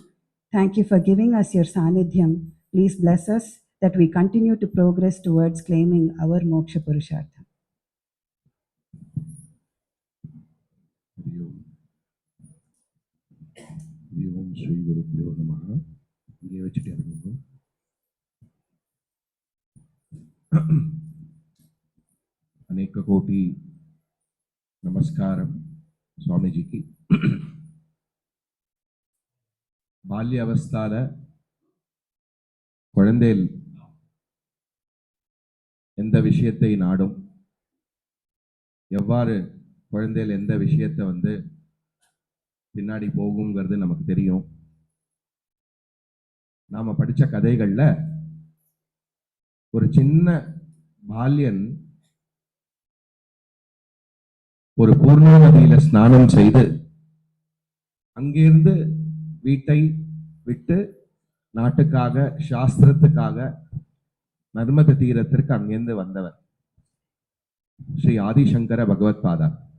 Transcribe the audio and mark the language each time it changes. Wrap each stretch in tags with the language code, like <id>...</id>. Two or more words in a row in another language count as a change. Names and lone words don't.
<en>Thank you for giving us your sanidhyam. Please bless us that we continue to progress towards claiming our</en> <sa>मोक्ष पुरुषार्थ. ॐ श्री गुरुभ्यो नमः.</sa> <ta>இங்கே வச்சுட்டு இருக்கோம்.</ta> <hi>अनेक कोटि नमस्कारम स्वामी जी की बाल्य अवस्थाल</hi> <ta>குழந்தைகள் எந்த விஷயத்தை நாடும் எவ்வாறு குழந்தைகள் எந்த விஷயத்தை வந்து பின்னாடி போகும்ங்கிறது நமக்கு தெரியும். நாம படிச்ச கதைகள்ல ஒரு சின்ன பால்யன் ஒரு பூர்ண நதியில ஸ்நானம் செய்து அங்கிருந்து வீட்டை விட்டு நாட்டுக்காக சாஸ்திரத்துக்காக நர்மத தீரத்திற்கு அங்கிருந்து வந்தவர் ஸ்ரீ ஆதிசங்கர பகவத் பாதா.</ta>